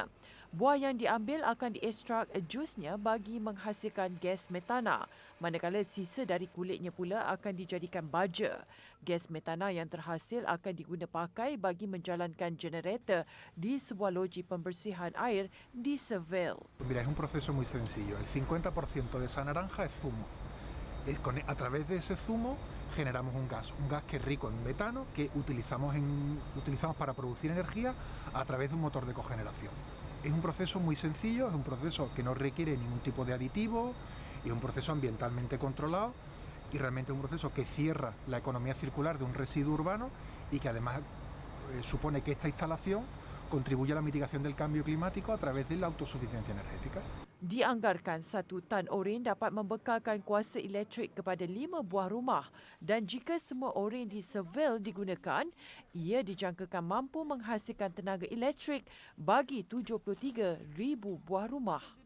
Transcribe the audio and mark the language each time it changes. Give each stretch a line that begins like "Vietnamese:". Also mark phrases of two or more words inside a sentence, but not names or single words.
Malay: Buah yang diambil akan diekstrak jusnya bagi menghasilkan gas metana, manakala sisa dari kulitnya pula akan dijadikan baja. Gas metana yang terhasil akan diguna pakai bagi menjalankan generator di sebuah loji pembersihan air di Seville.
Spanish: Mira, es un proceso muy sencillo. El 50% de esa naranja es zumo. A través de ese zumo generamos un gas que es rico en metano que utilizamos para producir energía a través de un motor de cogeneración. Es un proceso muy sencillo, es un proceso que no requiere ningún tipo de aditivo, es un proceso ambientalmente controlado y realmente es un proceso que cierra la economía circular de un residuo urbano y que además supone que esta instalación contribuye a la mitigación del cambio climático a través de la autosuficiencia energética.
Malay: Dianggarkan 1 tan oren dapat membekalkan kuasa elektrik kepada 5 buah rumah dan jika semua oren di Seville digunakan, ia dijangkakan mampu menghasilkan tenaga elektrik bagi 73,000 buah rumah.